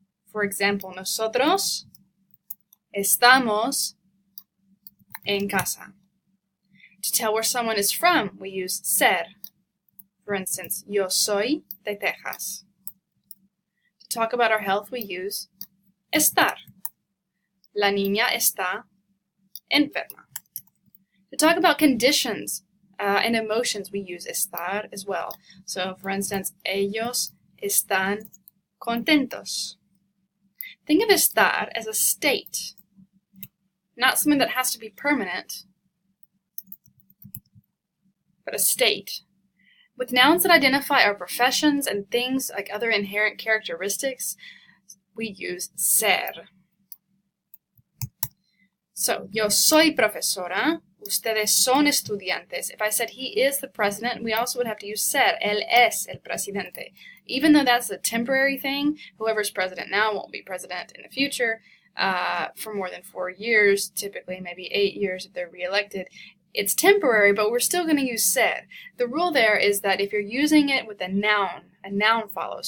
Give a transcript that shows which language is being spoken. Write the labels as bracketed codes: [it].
[en] For example, [es] nosotros estamos en casa. [en] To tell where someone is from, we use ser. For instance, [es] yo soy de Texas. [en] To talk about our health, we use estar. [es] La niña está enferma. [en] To talk about conditions and emotions, we use estar as well. So, for instance, [es] ellos están contentos. [en] Think of estar as a state, not something that has to be permanent, but a state. With nouns that identify our professions and things like other inherent characteristics, we use ser. [es] So, yo soy profesora, ustedes son estudiantes. [en] If I said he is the president, we also would have to use ser. [es] Él es el presidente. [en] Even though that's a temporary thing, whoever's president now won't be president in the future for more than 4 years, typically maybe 8 years if they're reelected. It's temporary, but we're still going to use ser. The rule there is that if you're using it with a noun follows.